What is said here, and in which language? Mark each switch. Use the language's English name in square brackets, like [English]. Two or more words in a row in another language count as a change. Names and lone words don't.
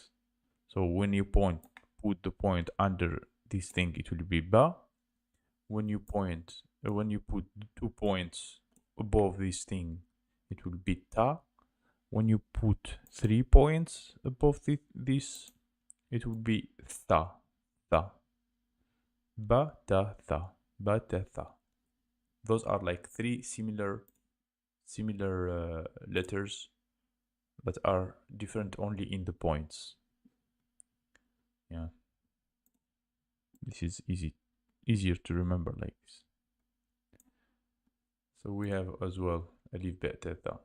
[English] So when you put the point under this thing, it will be ba. When you put 2 points above this thing, it will be ta. When you put 3 points above this, it will be tha, tha. Ba, ta, tha, ba, ta, tha. Those are like three similar letters that are different only in the points. Yeah, this is easier to remember like this. So we have as well alif, ba, ta, tha.